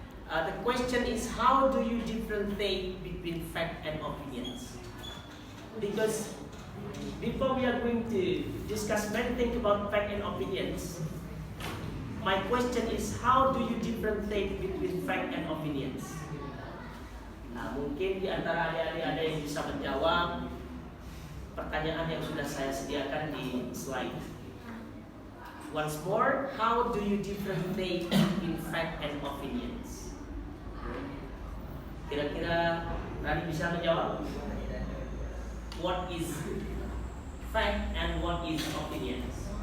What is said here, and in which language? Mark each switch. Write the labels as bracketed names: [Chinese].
[English] The question is, how do you differentiate between fact and opinions? Because before we are going to discuss many things about fact and opinions, my question is, how do you differentiate between fact and opinions? [Indonesian] Nah, mungkin di antara adik-adik ada yang bisa menjawab pertanyaan yang sudah saya sediakan di slide. [English] Once more, how do you differentiate between fact and opinions? [Indonesian] Kira-kira Rani bisa menjawab? [English] What is fact and what is opinions?